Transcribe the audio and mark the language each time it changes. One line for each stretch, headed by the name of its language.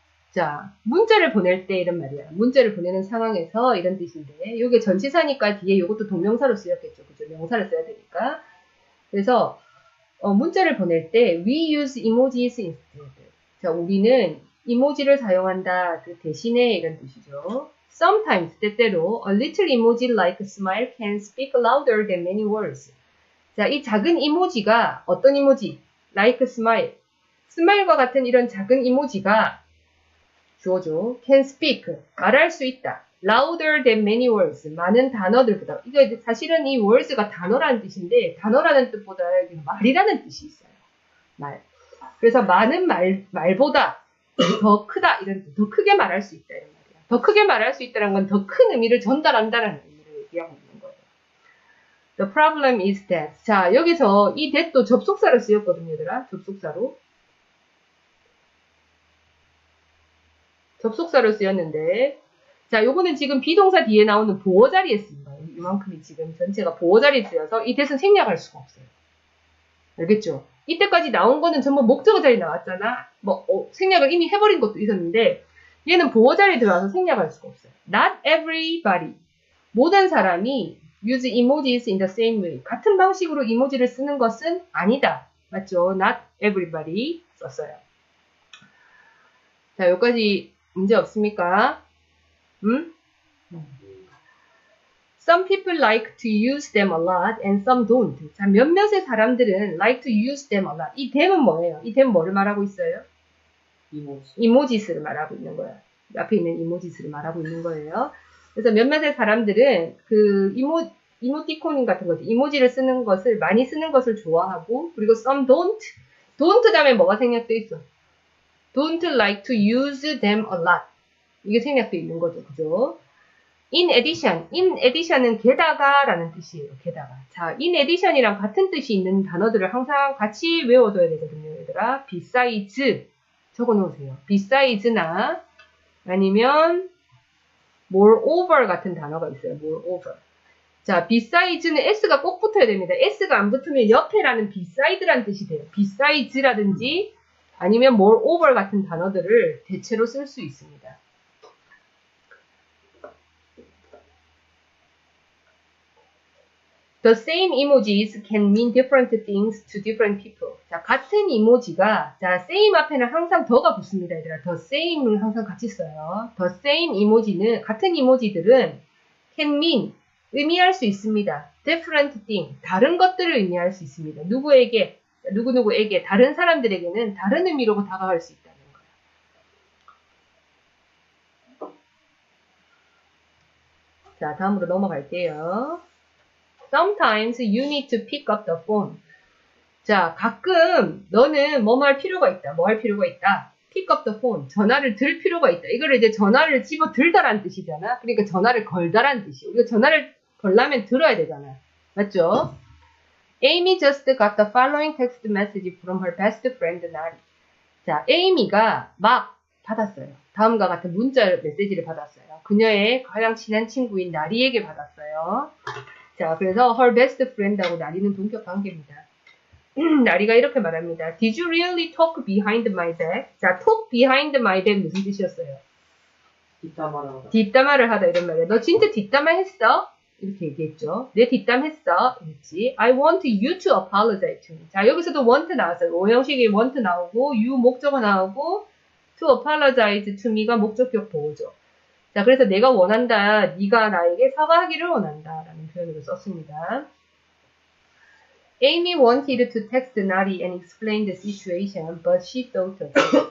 Korean: 자, 문자를 보낼 때 이런 말이야. 문자를 보내는 상황에서 이런 뜻인데 이게 전치사니까 뒤에 이것도 동명사로 쓰였겠죠. 그죠? 명사를 써야 되니까. 그래서 문자를 보낼 때
English: we use emojis instead.
Korean: 자, 우리는 이모지를 사용한다. 그 대신에 이런 뜻이죠.
English: Sometimes,
Korean: 때때로
English: a little emoji like a smile can speak louder than many words.
Korean: 자, 이 작은 이모지가 어떤 이모지?
English: Like a smile.
Korean: 스마일과 같은 이런 작은 이모지가 주어죠.
English: Can speak.
Korean: 말할 수 있다.
English: Louder than many words.
Korean: 많은 단어들보다. 이거 사실은 이 words가 단어라는 뜻인데 단어라는 뜻보다 말이라는 뜻이 있어요. 말. 그래서 많은 말보다 더 크다. 이런 뜻. 더 크게 말할 수 있다. 이런 말이야. 더 크게 말할 수 있다는 건 더 큰 의미를 전달한다는 의미를 얘기하고 있는 거예요.
English: The problem is that.
Korean: 자, 여기서 이 that도 접속사로 쓰였거든요, 얘들아. 접속사로. 접속사로 쓰였는데, 자, 요거는 지금 비동사 뒤에 나오는 보어 자리에 쓴 거예요. 이만큼이 지금 전체가 보어 자리에 쓰여서 이 that은 생략할 수가 없어요. 알겠죠? 이때까지 나온 거는 전부 목적어 자리에 나왔잖아. 생략을 이미 해버린 것도 있었는데, 얘는 보어자리에 들어와서 생략할 수가 없어요.
English: Not everybody.
Korean: 모든 사람이
English: use emojis in the same way.
Korean: 같은 방식으로 이모지를 쓰는 것은 아니다. 맞죠? Not everybody 썼어요. 자, 여기까지 문제 없습니까?
English: Some people like to use them a lot and some don't.
Korean: 자, 몇몇의 사람들은
English: like to use them a lot.
Korean: 이 them은 뭐예요? 이 them은 뭐를 말하고 있어요? 이모지스를 말하고 있는 거예요. 앞에 있는 이모지스를 말하고 있는 거예요. 그래서 몇몇의 사람들은 그 이모티콘 같은 거죠. 이모지를 쓰는 것을, 많이 쓰는 것을 좋아하고, 그리고
English: some don't.
Korean: don't 다음에 뭐가 생략돼 있어?
English: don't like to use them a lot.
Korean: 이게 생략돼 있는 거죠. 그죠? in addition은 게다가라는 뜻이에요. 게다가. 자, in addition이랑 같은 뜻이 있는 단어들을 항상 같이 외워둬야 되거든요. 얘들아. besides 적어놓으세요. besides나 아니면 moreover 같은 단어가 있어요. moreover. 자, besides는 s가 꼭 붙어야 됩니다. s가 안 붙으면 옆에라는 beside라는 뜻이 돼요. besides라든지 아니면 moreover 같은 단어들을 대체로 쓸 수 있습니다.
English: The same emojis can mean different things to different people.
Korean: 자, 같은 이모지가, 자, same 앞에는 항상 더가 붙습니다, 얘들아. The same을 항상 같이 써요. The same 이모지는, 같은 이모지들은 can mean, 의미할 수 있습니다.
English: different thing,
Korean: 다른 것들을 의미할 수 있습니다. 누구에게, 누구누구에게, 다른 사람들에게는 다른 의미로 다가갈 수 있다는 거예요. 자, 다음으로 넘어갈게요.
English: Sometimes you need to pick up the phone.
Korean: 자, 가끔 너는 뭐 할 필요가 있다. 뭐 할 필요가 있다.
English: Pick up the phone.
Korean: 전화를 들 필요가 있다. 이거를 이제 전화를 집어 들다라는 뜻이잖아. 그러니까 전화를 걸다라는 뜻이에요. 우리가 전화를 걸려면 들어야 되잖아. 맞죠?
English: Amy just got the following text message from her best friend Nari.
Korean: 자, 에이미가 막 받았어요. 다음과 같은 문자 메시지를 받았어요. 그녀의 가장 친한 친구인 나리에게 받았어요. 자, 그래서 her best friend하고 나리는 동격 관계입니다. 나리가 이렇게 말합니다.
English: Did you really talk behind my back? 자, talk behind my back
Korean: 무슨 뜻이었어요? 뒷담화를 하다 이런 말이에요. 너 진짜 뒷담화 했어? 이렇게 얘기했죠. 내 뒷담 했어. 그렇지.
English: I want you to apologize to me.
Korean: 자, 여기서도 want 나왔어요. 오형식이 want 나오고 you 목적어 나오고
English: to apologize to me
Korean: 가 목적격 보호죠. 자, 그래서 내가 원한다. 네가 나에게 사과하기를 원한다. 라는 표현으로 썼습니다.
English: Amy wanted to text Nari and explain the situation, but she thought of it.